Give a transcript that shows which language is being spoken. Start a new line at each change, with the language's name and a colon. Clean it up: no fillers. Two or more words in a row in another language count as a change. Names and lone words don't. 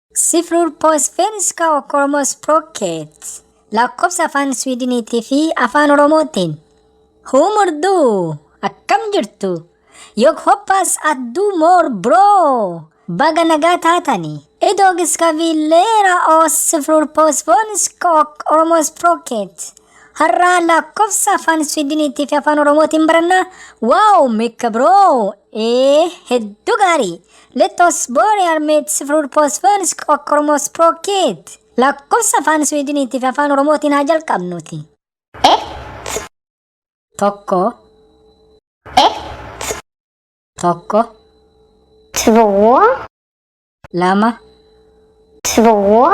Swedish: Siffror på svenska och oromospråket.
Oromo: Lakkoofsa afaan Swiwiidiniitii Afaan Oromootiin.
Swedish: Hur mår du?
Oromo: Akkam jirtu?
Swedish: Jag hoppas att du mår bra.
Oromo: Baga nagaa taatani.
Swedish: Idag ska vi lära oss siffror på svenska och oromospråket.
Oromo: Har'a lakkoofsa afaan Swiwiidiniitii Afaan Oromootiin baranna.
Swedish: Wow, mycket bra!
Oromo: Heddu gaarii.
Swedish: Let oss börja med siffror på svenska och oromospråket.
Oromo: Lakkoofsa afaan Swiwiidiniitii Afaan Oromootiin haa jalqabnuti.
Swedish: 1,
Oromo: Tokko,
Swedish: 1,
Oromo: tokko,
Swedish: 2,
Oromo: lama,
Swedish: 2,